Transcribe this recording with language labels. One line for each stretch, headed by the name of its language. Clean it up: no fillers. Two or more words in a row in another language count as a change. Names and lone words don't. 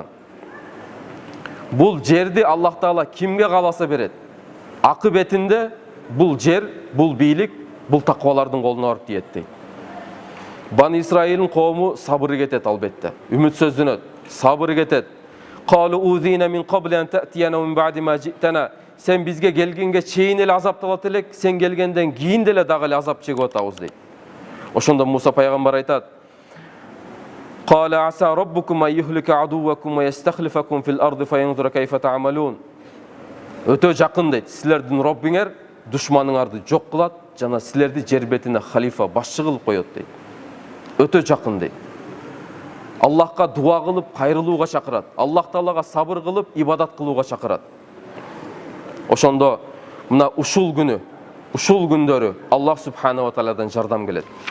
Kyrgyz: Бул жерди Аллах Таала кимге кааласа берет. Акыбетинде бул жер, бул бийлик, бул таквалардын колуна барып тиет дейт. Бани Исраилдин коому сабыр кетет албетте. Үмүтсөздөнөт, сабыр кетет.
Arabic: قالوا أوذينا من قبل أن تأتينا من بعد ما جئتنا.
Kyrgyz: Сен бизге келгенге чейин эле азапталат элек, сен келгенден кийин деле дагы эле азап чегип атабыз дейт. Ошондо Муса пайгамбар айтат:
Arabic: "قال عسى ربكم أن يهلك عدوكم ويستخلفكم في الأرض فينظر كيف تعملون."
Kyrgyz: Өтө жакын дейт. Силердин Роббиңер душманыңарды жок кылат, жана силерди жер бетине халифа, башчы кылып коет дейт. Өтө жакын дейт. Аллахка дуа кылып кайрылууга чакырат. Аллах Таалага сабыр кылып ибадат кылууга чакырат. Ошондо мына ушул күндөрү Аллах
Arabic: سبحانه وتعالى
Kyrgyz: жардам келет.